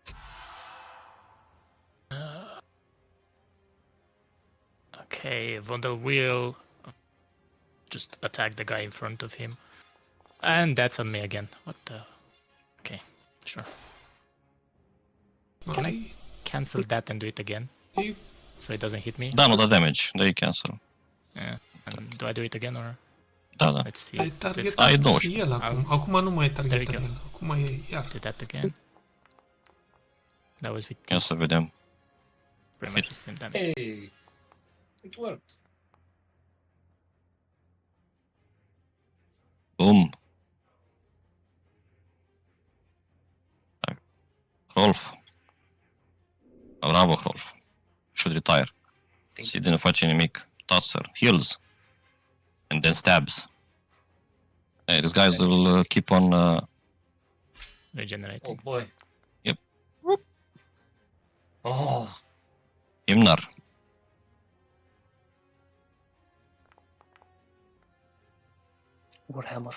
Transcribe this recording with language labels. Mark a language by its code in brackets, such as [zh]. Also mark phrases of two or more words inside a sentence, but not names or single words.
[en] Okay, Vondel will just attack the guy in front of him. And that's on me again. What the... Okay, sure. Can I cancel that and do it again? You- So it doesn't hit me? [ro] Da, nu da damage. Dă-i cancel. [en] Yeah. And do I do it again or... [ro] Da, da. [en] Let's see. [ro] Ai [en] Let's [ro] targetat Ai și 12. el acum. Acum nu mai e targetat [en] There we [ro] el. Acum e iar. [en] do that again. That was with [ro] Ia să vedem. [en] pretty much the same damage. Hey. It worked. Boom. Rolf. Bravo, Rolf. Should retire. [ro] Și nu face nimic. Tosser. [en] Heals. And then stabs. Hey, these guys will keep on... Oh Regenerating. boy. Yep. Oh. Imnar. Warhammer.